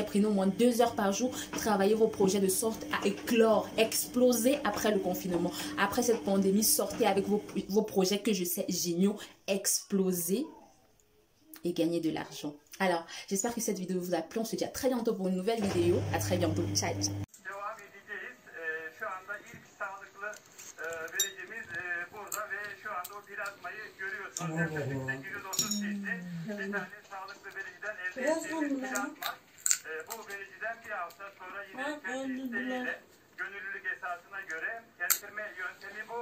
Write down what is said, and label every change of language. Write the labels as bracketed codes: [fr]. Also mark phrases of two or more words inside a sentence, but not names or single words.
[fr] Prenez au moins 2 heures par jour. Travaillez vos projets de sorte à éclore, exploser après le confinement. Après cette pandémie, sortez avec vos projets que je sais géniaux, exploser et gagner de l'argent. Alors, j'espère que cette vidéo vous a plu. On se dit à très bientôt pour une nouvelle vidéo. À très bientôt. [it] Ciao, ciao. [tr] Şu anda ilk sağlıklı vericimiz burada ve şu anda o plazmayı görüyorsunuz. Yaklaşık 830 cc bir tane sağlıklı vericiden elde ettiğimiz plazma. Bu vericiden bir hafta sonra yine kendi isteğiyle gönüllülük esasına göre getirme yöntemi bu.